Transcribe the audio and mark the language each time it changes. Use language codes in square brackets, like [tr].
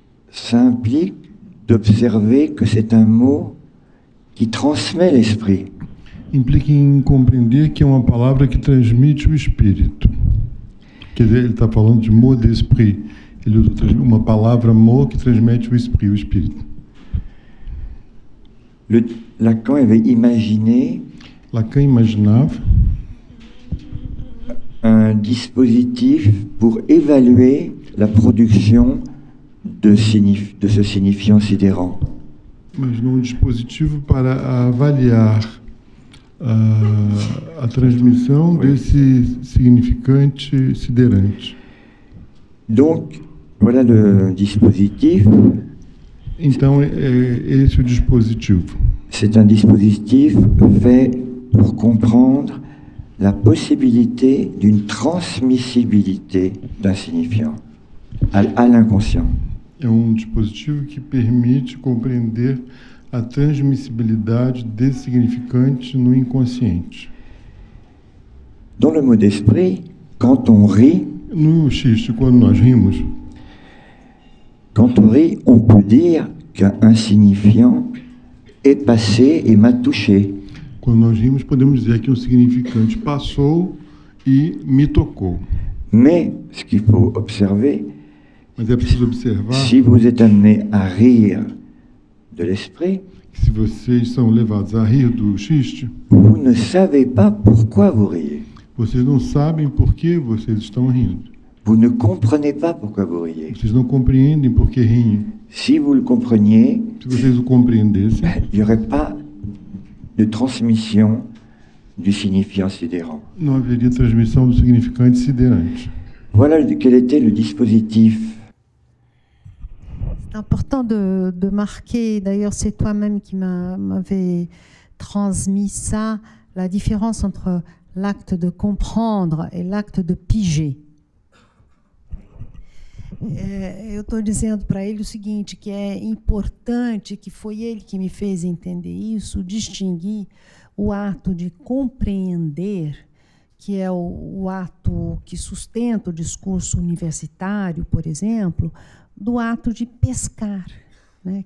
[fr] ça implique d'observer que c'est un mot qui transmet l'esprit. [pt] implica em compreender que é uma palavra que transmite o espírito. Quer dizer, ele está falando de mot d'esprit. Ele usa uma palavra mot que transmite o espírito. [fr] Lacan avait imaginé [pt] Lacan imaginava [fr] un dispositif pour évaluer la production de ce signifiant sidérant. [pt] Imaginou um dispositivo para avaliar a transmissão desse significante siderante. [fr] Donc, voilà le dispositif. [pt] Então, esse é o dispositivo. [fr] C'est un dispositif fait pour comprendre la possibilité d'une transmissibilité d'un signifiant à l'inconscient. [pt] É dispositivo que permite compreender a transmissibilidade desse significante no inconsciente. [fr] Dans le mot d'esprit, quand on rit, [pt] No xiste, quando nós rimos, [fr] quand on rit, on peut dire qu'un signifiant est passé et m'a touché. [pt] quando nós rimos, podemos dizer que significante passou e me tocou. [fr] Mais ce qu'il faut observer, [pt] Mas é preciso observar [fr] si vous êtes amené à rire de l'esprit, [pt] que se vocês são levados a rir do xiste, [fr] vous ne savez pas pourquoi vous riez. [pt] vocês não sabem por que vocês estão rindo. [fr] Vous ne comprenez pas pourquoi vous riez. [pt] Vocês não compreendem por que riem. [fr] Si vous le compreniez, [pt] Se vocês o compreendessem, [fr] il n'y aurait pas de transmission du signifiant sidérant. [pt] não haveria transmissão do significante siderante. [fr] Voilà quel était le dispositif. C'est important de marquer, d'ailleurs c'est toi-même qui m'avais transmis ça, la différence entre l'acte de comprendre e l'acte de piger. [pt] Eu estou dizendo para ele o seguinte, que é importante, que foi ele que me fez entender isso, distinguir o ato de compreender, que é o ato que sustenta o discurso universitário, por exemplo, do ato de pescar. Né?